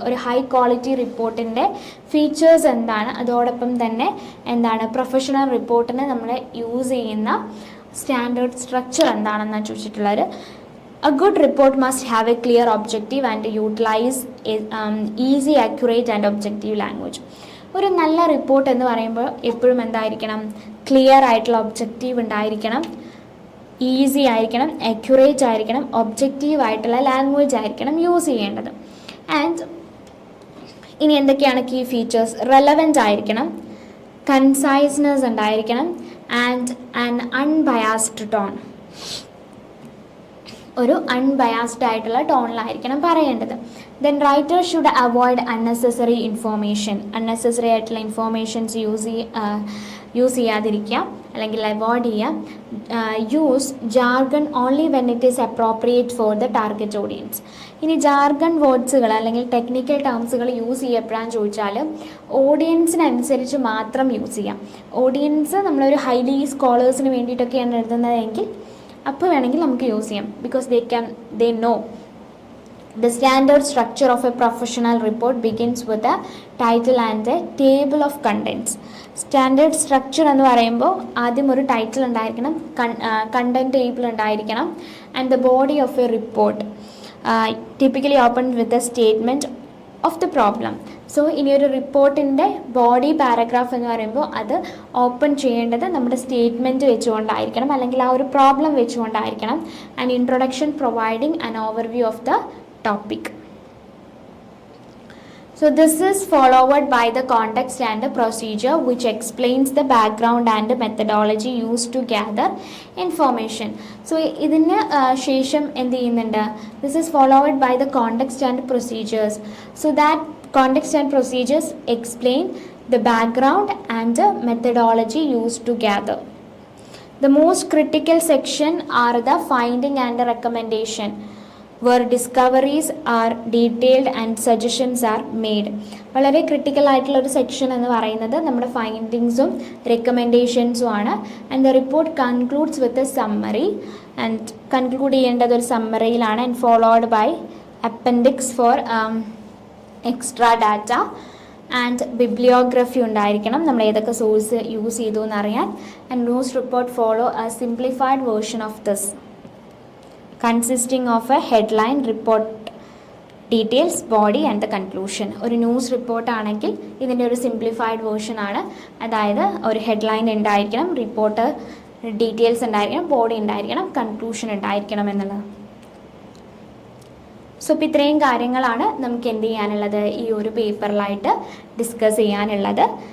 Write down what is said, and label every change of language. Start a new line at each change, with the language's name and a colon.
Malayalam: ഒരു high quality റിപ്പോർട്ടിൻ്റെ features എന്താണ്, അതോടൊപ്പം തന്നെ എന്താണ് പ്രൊഫഷണൽ റിപ്പോർട്ടിന് നമ്മൾ യൂസ് ചെയ്യുന്ന സ്റ്റാൻഡേർഡ് സ്ട്രക്ചർ എന്താണെന്നാണ് ചോദിച്ചിട്ടുള്ളത്.
English: A good report must have a clear objective and utilize easy, accurate and objective language.
Malayalam: ഒരു നല്ല റിപ്പോർട്ട് എന്ന് പറയുമ്പോൾ എപ്പോഴും എന്തായിരിക്കണം, ക്ലിയർ ആയിട്ടുള്ള ഒബ്ജക്റ്റീവ് ഉണ്ടായിരിക്കണം, ഈസി ആയിരിക്കണം, അക്യുറേറ്റ് ആയിരിക്കണം, ഒബ്ജക്റ്റീവ് ആയിട്ടുള്ള ലാംഗ്വേജ് ആയിരിക്കണം യൂസ് ചെയ്യേണ്ടത്. ആൻഡ് ഇനി എന്തൊക്കെയാണ് കീ ഫീച്ചേഴ്സ്, റെലവൻ്റ് ആയിരിക്കണം, കൺസൈസ്നെസ് ഉണ്ടായിരിക്കണം,
English: And an unbiased tone.
Malayalam: ഒരു അൺബയാസ്ഡ് ആയിട്ടുള്ള ടോണിലായിരിക്കണം പറയേണ്ടത്.
English: Then writer should avoid unnecessary information.
Malayalam: Unnecessary ആയിട്ടുള്ള ഇൻഫോർമേഷൻസ് യൂസ് ചെയ്യാതിരിക്കുക, അല്ലെങ്കിൽ അവോയ്ഡ് ചെയ്യുക.
English: Use jargon only when it is appropriate for the target audience.
Malayalam: ഇനി ജാർഗൺ വേർഡ്സുകൾ അല്ലെങ്കിൽ ടെക്നിക്കൽ ടേംസുകൾ യൂസ് ചെയ്യപ്പെടാൻ ചോദിച്ചാൽ ഓഡിയൻസിനനുസരിച്ച് മാത്രം യൂസ് ചെയ്യാം. ഓഡിയൻസ് നമ്മളൊരു ഹൈലി സ്കോളേഴ്സിന് വേണ്ടിയിട്ടൊക്കെയാണ് എഴുതുന്നതെങ്കിൽ അപ്പോൾ വേണമെങ്കിൽ നമുക്ക് യൂസ് ചെയ്യാം.
English: Because they know. The standard structure of a professional report begins with a title and a table of contents.
Malayalam: Standard structure എന്ന് പറയുമ്പോൾ ആദ്യം ഒരു ടൈറ്റിൽ ഉണ്ടായിരിക്കണം, കണ്ടൻറ് ടേബിൾ ഉണ്ടായിരിക്കണം,
English: And the body of a report typically open with a statement of the problem.
Malayalam: So ഇനി ഒരു റിപ്പോർട്ടിൻ്റെ body paragraph എന്ന് പറയുമ്പോൾ അത് ഓപ്പൺ ചെയ്യേണ്ടത് നമ്മുടെ സ്റ്റേറ്റ്മെൻറ്റ് വെച്ചുകൊണ്ടായിരിക്കണം, അല്ലെങ്കിൽ ആ ഒരു problem വെച്ചുകൊണ്ടായിരിക്കണം.
English: And introduction providing an overview of the topic. So this is followed by the context and the procedure which explains the background and the methodology used to gather information.
Malayalam: So ഇതിന് ശേഷം എന്ത് ചെയ്യുന്നുണ്ട്?
English: This is followed by the context and procedures. So that context and procedures explain the background and the methodology used to gather. The most critical section are the finding and the recommendation, where discoveries are detailed and suggestions are made.
Malayalam: വളരെ critical ആയിട്ടുള്ളൊരു section എന്ന് പറയുന്നത് നമ്മുടെ ഫൈൻഡിങ്സും റെക്കമെൻഡേഷൻസും ആണ്.
English: and the report concludes with a summary, and
Malayalam: conclude ചെയ്യേണ്ടത് ഒരു സമ്മറിയിലാണ്.
English: and followed by appendix for extra data,
Malayalam: and bibliography ഉണ്ടായിരിക്കണം, നമ്മൾ ഏതൊക്കെ സോഴ്സ് യൂസ് ചെയ്തു എന്നറിയാൻ.
English: And news report follow a simplified version of this, consisting of a headline, report details, body and the conclusion.
Malayalam: ഒരു news report ആണെങ്കിൽ ഇതിൻ്റെ ഒരു simplified version ആണ്. അതായത് ഒരു ഹെഡ്ലൈൻ ഉണ്ടായിരിക്കണം, റിപ്പോർട്ട് ഡീറ്റെയിൽസ് ഉണ്ടായിരിക്കണം, ബോഡി ഉണ്ടായിരിക്കണം, കൺക്ലൂഷൻ ഉണ്ടായിരിക്കണം എന്നുള്ളത്. സോ ഇപ്പോൾ ഇത്രയും കാര്യങ്ങളാണ് നമുക്ക് എന്ത് ചെയ്യാനുള്ളത്, ഈ ഒരു പേപ്പറിലായിട്ട് ഡിസ്കസ് ചെയ്യാനുള്ളത്.